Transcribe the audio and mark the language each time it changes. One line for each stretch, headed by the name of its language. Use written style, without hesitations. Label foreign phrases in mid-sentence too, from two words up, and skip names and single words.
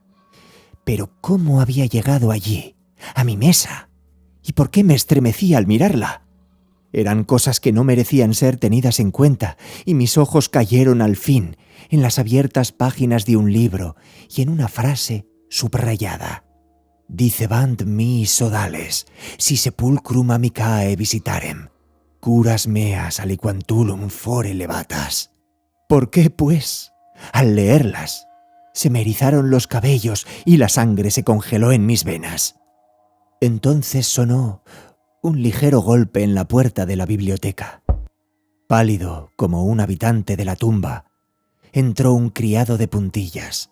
Spanish: Pero ¿cómo había llegado allí, a mi mesa? ¿Y por qué me estremecía al mirarla? Eran cosas que no merecían ser tenidas en cuenta, y mis ojos cayeron al fin en las abiertas páginas de un libro y en una frase subrayada.
Latin: Dicebant mi sodales, si sepulcrum amicae visitarem, curas meas aliquantulum fore levatas.
Spanish: ¿Por qué, pues, al leerlas, se me erizaron los cabellos y la sangre se congeló en mis venas? Entonces sonó un ligero golpe en la puerta de la biblioteca. Pálido como un habitante de la tumba, entró un criado de puntillas.